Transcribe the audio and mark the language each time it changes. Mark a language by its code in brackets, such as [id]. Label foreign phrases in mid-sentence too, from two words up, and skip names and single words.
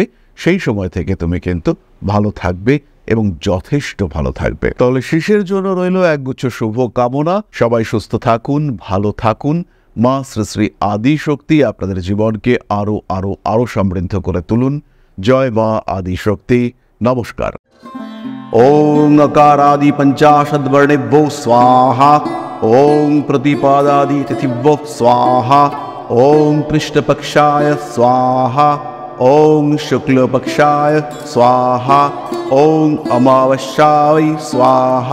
[bn] সেই সময় থেকে তুমি কিন্তু ভালো থাকবে এবং যথেষ্ট ভালো থাকবে। তাহলে শিশের জন্য রইল একগুচ্ছ শুভ কামনা। সবাই সুস্থ থাকুন, ভালো থাকুন। মা শ্রী শ্রী আদি শক্তি আপনাদের জীবনকে আরো আরো আরো সমৃদ্ধ করে তুলুন। জয় মা আদি শক্তি। নমস্কার। [sa] ওং अकारादि पंचाशद्वर्णेभ्यो स्वाहा। ओं प्रतिपादादि तिथिभ्यो स्वाहा। ओं पृष्ठपक्षाय स्वाहा। ओं शुक्लपक्षाय स्वाहा। ओं अमावस्याय स्वाहा।